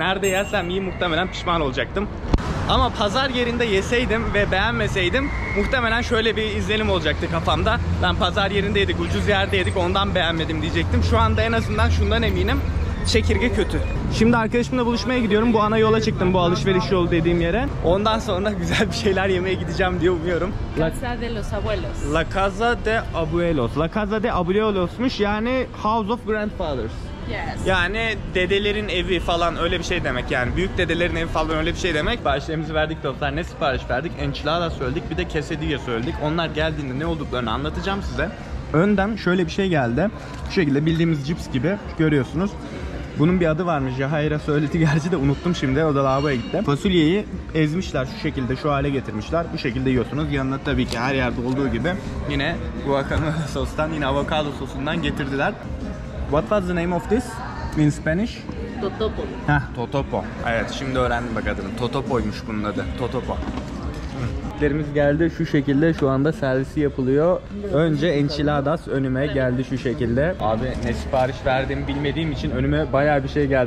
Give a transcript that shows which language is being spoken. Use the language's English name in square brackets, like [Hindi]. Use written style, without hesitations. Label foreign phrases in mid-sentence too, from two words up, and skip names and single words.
[Turkish] Nerede yersem yiyeyim muhtemelen pişman olacaktım. Ama pazar yerinde yeseydim ve beğenmeseydim muhtemelen şöyle bir izlenim olacaktı kafamda. Ben pazar yerinde yedik, ucuz yerde yedik, ondan beğenmedim diyecektim. Şu anda en azından şundan eminim. Çekirge kötü. Şimdi arkadaşımla buluşmaya gidiyorum. Bu ana yola çıktım, bu alışveriş yolu dediğim yere. Ondan sonra güzel bir şeyler yemeye gideceğim diye umuyorum. Casa de los Abuelos. La Casa de Abuelos. La Casa de Abuelos'muş yani [English] House of Grandfathers. Yes. [Turkish] Yani dedelerin evi falan öyle bir şey demek yani. Büyük dedelerin evi falan öyle bir şey demek. Siparişlerimizi verdik dostlar. Ne sipariş verdik? Enchilada söyledik. Bir de quesadilla söyledik. Onlar geldiğinde ne olduklarını anlatacağım size. Önden şöyle bir şey geldi. Şu şekilde bildiğimiz cips gibi görüyorsunuz. Bunun bir adı varmış. Yahaira söyledi gerçi de unuttum şimdi. O da lavaboya gitti. Fasulyeyi ezmişler şu şekilde, şu hale getirmişler. Bu şekilde yiyorsunuz. Yanına tabii ki her yerde olduğu gibi yine guacamole sostan, yine avokado sosundan getirdiler. [English] What was the name of this in Spanish? Totopo. Heh, Totopo. [Turkish] Evet, şimdi öğrendim bak adını. Totopo'ymuş bunun adı. Totopo. Yemeklerimiz geldi şu şekilde, şu anda servisi yapılıyor. Önce enchiladas önüme geldi şu şekilde. Abi ne sipariş verdiğimi bilmediğim için önüme bayağı bir şey geldi.